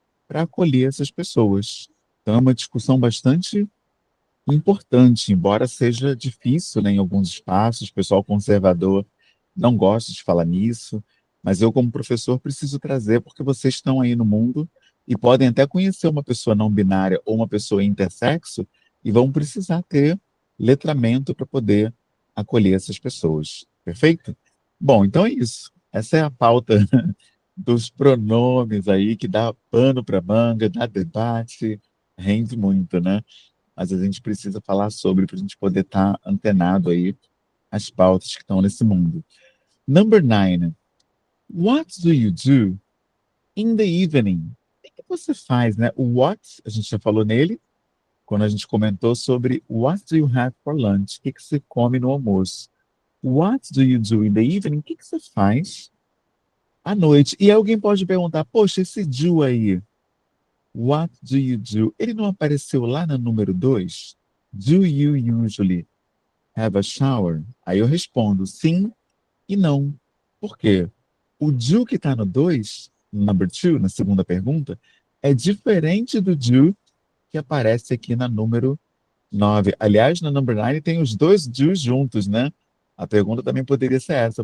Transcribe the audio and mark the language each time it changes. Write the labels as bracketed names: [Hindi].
[Portuguese] para acolher essas pessoas. Então, é uma discussão bastante importante, embora seja difícil, né, em alguns espaços, o pessoal conservador não gosta de falar nisso, mas eu, como professor, preciso trazer, porque vocês estão aí no mundo e podem até conhecer uma pessoa não binária ou uma pessoa intersexo e vão precisar ter letramento para poder acolher essas pessoas. Perfeito? Bom, então é isso. Essa é a pauta dos pronomes aí, que dá pano para manga, dá debate, rende muito, né? Mas a gente precisa falar sobre para a gente poder estar antenado aí às pautas que estão nesse mundo. [English] Number 9. What do you do in the evening? [Portuguese] O que você faz, né? O what, a gente já falou nele, quando a gente comentou sobre [English] what do you have for lunch? [Portuguese] O que você come no almoço? [English] What do you do in the evening? [Portuguese] O que você faz à noite? E alguém pode perguntar, poxa, esse do aí, [English] what do you do? [Portuguese] Ele não apareceu lá no número 2? [English] Do you usually have a shower? [Portuguese] Aí eu respondo sim e não. Por quê? O do que está no 2, number 2, na segunda pergunta, é diferente do do que aparece aqui na número 9. Aliás, na number 9 tem os dois do's juntos, né? A pergunta também poderia ser essa.